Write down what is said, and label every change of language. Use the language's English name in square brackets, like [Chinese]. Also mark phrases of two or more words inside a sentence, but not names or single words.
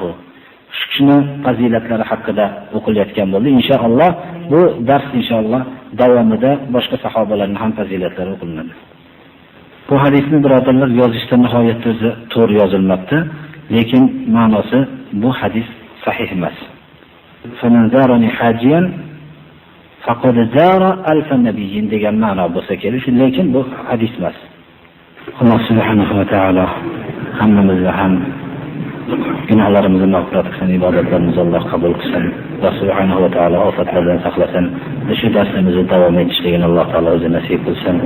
[Uzbek] Shu kishining fazilatlari haqida o'qilayotgan bo'ldi. Inshaalloh bu dars inshaalloh davomida boshqa sahobalarning ham fazilatlari o'qilinadi. Bu hadisni birodarlar yozishda nihoyatda o'zi to'g'ri yozilmabdi, lekin ma'nosi bu hadis sahih emas. [Arabic] فمن زارني حاجيا فقد زار ألف نبي [Uzbek] degan ma'no bo'lsa kerak, lekin bu hadis emas. Alloh [Arabic] سبحانه وتعالى [Uzbek] hammamizni ham gunohlarimizni mag'firat qilsin, ibodatlarimizni Alloh qabul qilsin. Alloh [Arabic] سبحانه وتعالى [Uzbek] ofatlardan saqlasin. Shu darsimizni davom etishligini Alloh taolo o'zi nasib qilsin.